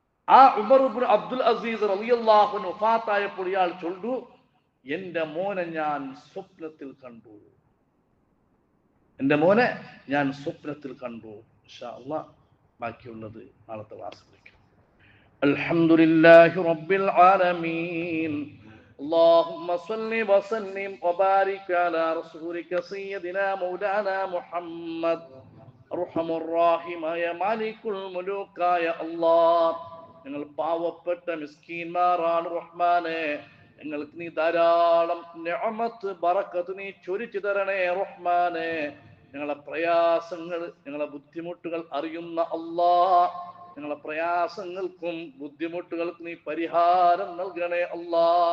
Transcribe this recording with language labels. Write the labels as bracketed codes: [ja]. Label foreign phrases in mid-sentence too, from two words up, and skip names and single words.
[ml] ആ ഉമർ ഇബ്നു അബ്ദുൽ അസീസ് [ar] رضي الله عنه [ml] വഫാത്തായപ്പോൾ ഇയാൾ ചൊല്ലു, എന്റെ മോനെ ഞാൻ സ്വപ്നത്തിൽ കണ്ടു, എന്റെ മോനെ ഞാൻ സ്വപ്നത്തിൽ കണ്ടു. [ar] إن شاء الله [ml] ബാക്കിയുള്ളത് നാളത്തെ ക്ലാസ്സിലേക്ക്. [ar] الحمد لله رب العالمين. اللهم صل وسلم وبارك على رسولك سيدنا مولانا محمد. أرحم الراحمين مالك الملوك يا الله. [ml] ഞങ്ങൾ പാവപ്പെട്ട മിസ്കീന്മാരാണ് റഹ്മാനെ. ഞങ്ങൾക്ക് നീ ധാരാളം നിഅമത്ത് ബറക്കത്ത് നീ ചൊരിച്ചു തരണേ റഹ്മാനെ. ഞങ്ങളെ പ്രയാസങ്ങൾ, ഞങ്ങളെ ബുദ്ധിമുട്ടുകൾ അറിയുന്ന അല്ലാഹ്, ഞങ്ങളെ പ്രയാസങ്ങൾക്കും ബുദ്ധിമുട്ടുകൾക്കും നീ പരിഹാരം നൽകണേ അല്ലാഹ്.